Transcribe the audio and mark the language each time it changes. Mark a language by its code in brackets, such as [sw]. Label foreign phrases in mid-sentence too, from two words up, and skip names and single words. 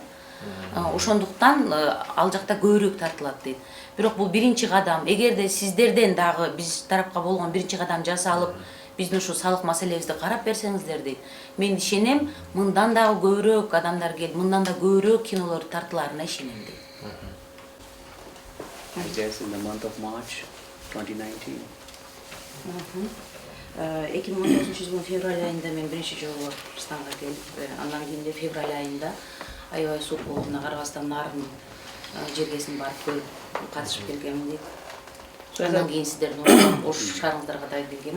[ky] Ошондуктан ал жакта көбүрөөк тартылат дейт. Бирок бул биринчи кадам. Эгерде сиздерден дагы биз тарапка болгон биринчи кадам жасалып, биздин ушу салык маселебизди карап берсеңиздер дейт. Мен ишенем, мындан дагы көбүрөөк адамдар келип, мындан да көбүрөөк кинолор тартыларына ишенем дейт. [en] I guess in the month of March 2019. [ky] 2019 февраль айында мен биринчи жолу Кыргызстанга келип, андан кийин февраль айында аябай суук болуп, Карабастан нарын жергесин барып көрүп катышып келгемин дейт. Андан кийин сиздердин Ош шаарыңыздарга да келгемин.